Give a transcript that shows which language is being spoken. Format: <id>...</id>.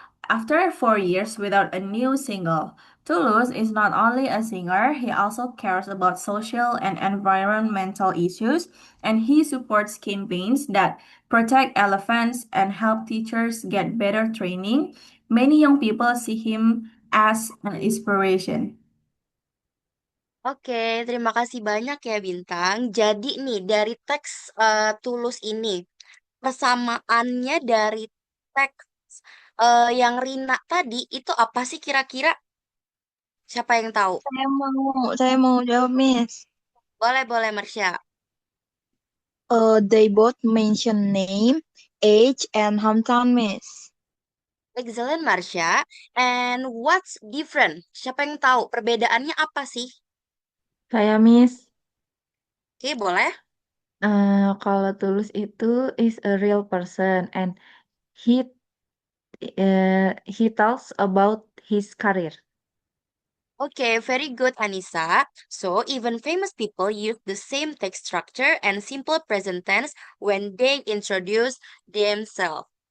<en>After 4 years without a new single, Toulouse is not only a singer, he also cares about social and environmental issues, and he supports campaigns that protect elephants and help teachers get better training. Many young people see him as an inspiration.</en> <id>Oke, terima kasih banyak ya Bintang. Jadi nih dari teks Tulus ini, persamaannya dari teks yang Rina tadi itu apa sih kira-kira? Siapa yang tahu? Saya mau jawab, Miss. Boleh Marsha.</id> <en>They both mention name, age, and hometown, Miss. Excellent Marsha. And what's different?</en> <id>Siapa yang tahu perbedaannya apa sih? Saya, Miss. Oke, boleh. Kalau Tulus itu</id> <en>is a real person and he tells about his career. Okay, very good, Anissa. So, even famous people use the same text structure and simple present tense when they introduce themselves.</en>